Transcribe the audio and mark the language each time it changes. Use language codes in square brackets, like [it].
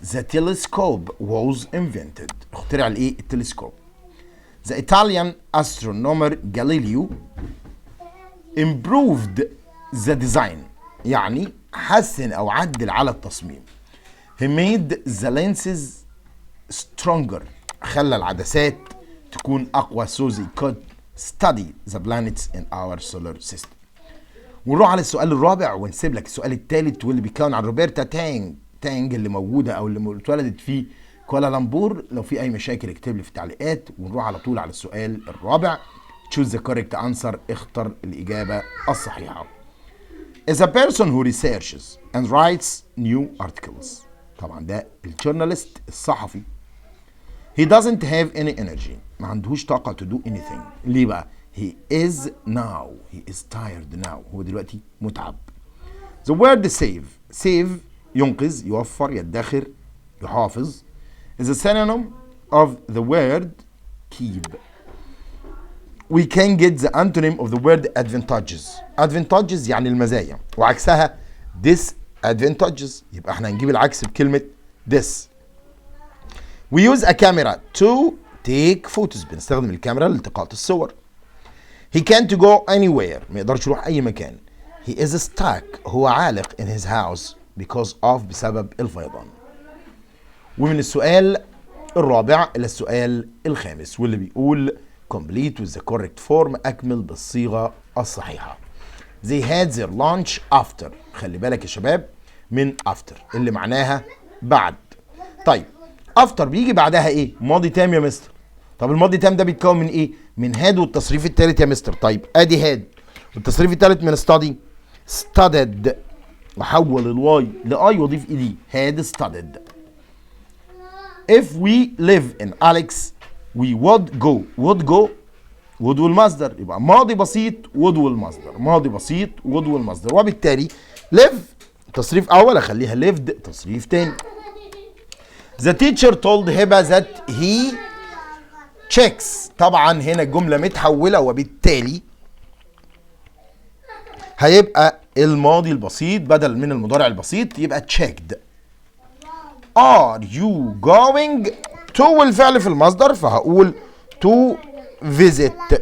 [en] The telescope was invented. [ar] اخترع الايه؟ التلسكوب. [en] The Italian astronomer Galileo improved the design. [ar] يعني حسن او عدل على التصميم. [en] He made the lenses stronger. [ar] خلى العدسات تكون اقوى [en] so they could study the planets in our solar system. [ar] ونروح على السؤال الرابع ونسيب لك السؤال الثالث واللي بيتكون عن روبرتا تانج اللي موجوده او اللي اتولدت في كوالالمبور. لو في اي مشاكل اكتب لي في التعليقات. ونروح على طول على السؤال الرابع. [en] choose the correct answer. [ar] اختر الاجابه الصحيحه. [en] is a person who researches and writes new articles. [ar] طبعا ده الجورناليست الصحفي. [en] He doesn't have any energy. [ar] ما عندهوش طاقة [en] to do anything. [ar] ليه بقى؟ [en] He is tired now. [ar] هو دلوقتي متعب. [en] The word save [ar] ينقذ، يوفر، يدخر، يحافظ [en] is a synonym of the word keep. We can get the antonym of the word advantages [ar] يعني المزايا، وعكسها [en] disadvantages. [ar] يبقى احنا هنجيب العكس بكلمة this. [en] We use a camera to take photos. [ar] بنستخدم الكاميرا لالتقاط الصور. [en] He can't go anywhere. [ar] ما يقدرش يروح أي مكان. [en] He is stuck. [ar] هو عالق [en] in his house because of [ar] بسبب الفيضان. ومن السؤال الرابع إلى السؤال الخامس واللي بيقول [en] complete with the correct form. [ar] أكمل بالصيغة الصحيحة. [en] They had their lunch after. [ar] خلي بالك يا شباب من after اللي معناها بعد. طيب افتر بيجي بعدها ايه؟ ماضي تام يا مستر. طب الماضي تام ده بيتكون من ايه؟ من هاد والتصريف الثالث يا مستر. طيب ادي هاد والتصريف الثالث من studied واحول الواي لاي واضيف ايدي. هاد studied. [en] if we live in Alex we would go [ar] would والمصدر، يبقى ماضي بسيط would والمصدر، ماضي بسيط would والمصدر، وبالتالي live تصريف اول اخليها lived تصريف تاني. [en] The teacher told Hiba that he checks. [ar] طبعا هنا الجملة متحولة وبالتالي هيبقى الماضي البسيط بدل من المضارع البسيط يبقى checked. [en] Are you going to [ar] والفعل في المصدر فهقول to visit.